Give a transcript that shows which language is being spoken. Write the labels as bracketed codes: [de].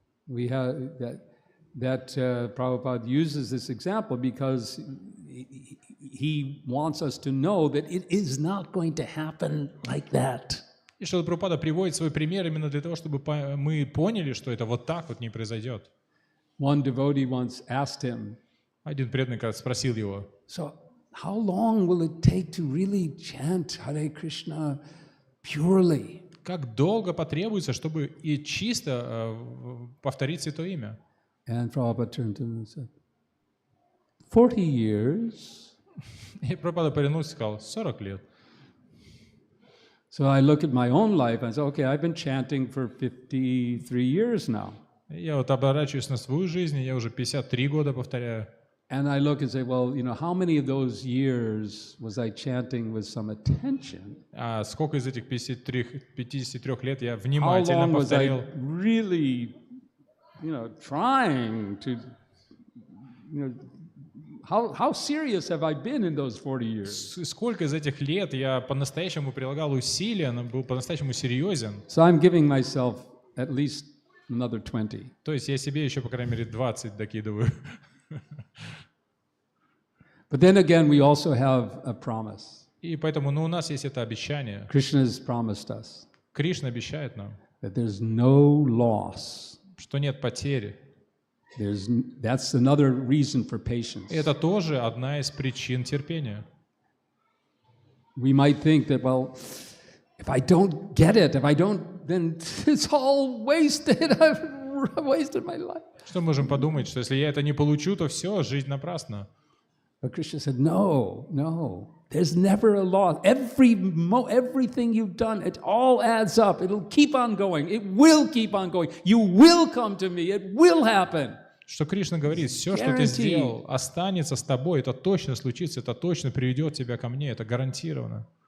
[en] We have that Prabhupada uses this example because he wants us to know that it is not going to happen like that. [ru] И Шрила Прабхупада приводит свой пример именно для того, чтобы мы поняли, что это вот так вот не произойдет. [en] One devotee once asked him, [ru] один преданный как спросил его, [en] so how long will it take to really chant Hare Krishna purely? [ru] Как долго потребуется, чтобы и чисто повторить Святое Имя? [en] And Prabhupada turned to him and said, 40 years. [ru] И Прабхупада повернулся и сказал, 40 лет. [en] So I look at my own life and say, okay, I've been chanting for 53 years now. [ru] Я вот оборачиваюсь на свою жизнь, я уже 53 года повторяю. [en] And I look and say, well, how many of those years was I chanting with some attention? [ru] А сколько из этих 53 лет я [en] How [ru] внимательно [en] long was I [ru] повторил? [en] really, trying to, how serious have I been in those 40 years? [ru] Сколько из этих лет я по-настоящему прилагал усилия, был по-настоящему серьезен? [en] So I'm giving myself at least another 20. [ru] То есть я себе еще, по крайней мере, 20 докидываю. [en] But then again, we also have a promise. [ru] И поэтому, у нас есть это обещание. [en] Krishna has promised us [ru] Кришна обещает нам, [en] that there's no loss. [ru] что нет потери. [en] That's another reason for patience. [ru] И это тоже одна из причин терпения. [en] We might think that, well, if I don't get it, then it's all wasted. I've wasted my life. [ru] Что можем подумать, что если я это не получу, то все, жизнь напрасна. [en] But Krishna said, no, there's never a loss. Everything you've done, it all adds up. It'll keep on going. It will keep on going. You will come to me. It will happen. [ru] Что Кришна говорит, все, что ты сделал, останется с тобой, это точно случится, это точно приведет тебя ко мне, это гарантированно.